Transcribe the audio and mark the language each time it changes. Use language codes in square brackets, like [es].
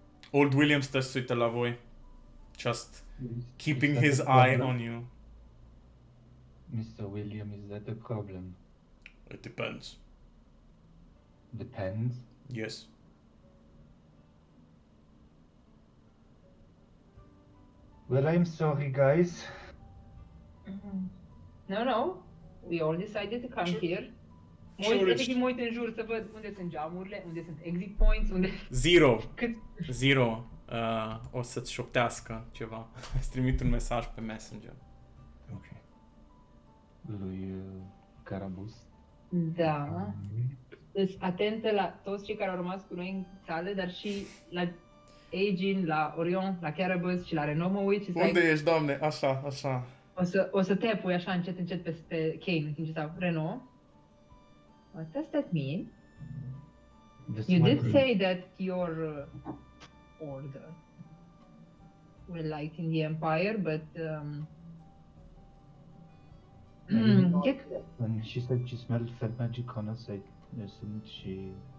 [ro] Old William stă și se uită la voi. [en] Just keeping his eye on you. Mr. William, is that a problem? It depends. Depends. Yes. Well, I'm sorry, guys. No. We all decided to come Sure. here. Sure, [ro] Efectiv mă uit în jur să văd unde sunt geamurile, unde sunt exit points, unde... Zero. O să-ți șoptească ceva. Îți trimit un mesaj pe Messenger. Ok. Lui Carabus. Da. Deci atentă la toți cei care au rămas cu noi în sală, dar și la Aegin, la Orion, la Carabus și la Renaud mă uit și Unde ești, doamne? Așa. o să te pui așa încet peste Kane în timp ce stau. [en] Renaud? What does that mean? You did say that your order were liked in the Empire, but When she said she smelled fed magic on us, I assumed she...